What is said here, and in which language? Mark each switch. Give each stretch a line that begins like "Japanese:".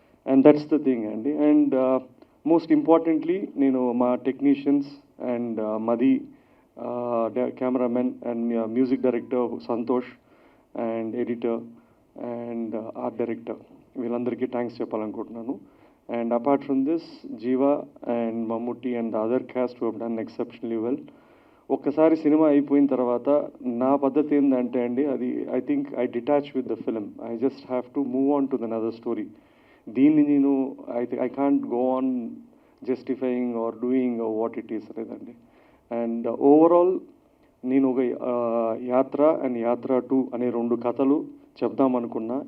English: and that's the thing
Telugu: అండి.
English: and most importantly
Telugu: నేను మా టెక్నీషియన్స్ అండ్ మది cameraman and music director Santosh and editor and art director వీళ్ళందరికీ thanks చెప్పాలనుకుంటున్నాను.
English: And apart from this, Jeeva and Mammootty and the other cast who have done exceptionally well.
Telugu: ఒక్కసారి cinema అయిపోయిన తర్వాత నా పద్ధతి ఏంటంటే అండి, అది
English: I think I detach with the film. I just have to move on to another story.
Telugu: దీన్ని నేను
English: I can't go on justifying or doing what it is
Telugu: లేదండి. అండ్ ఓవరాల్ నేను ఒక యాత్ర అండ్ యాత్ర 2 అనే 2 కథలు చెప్దామనుకున్నా.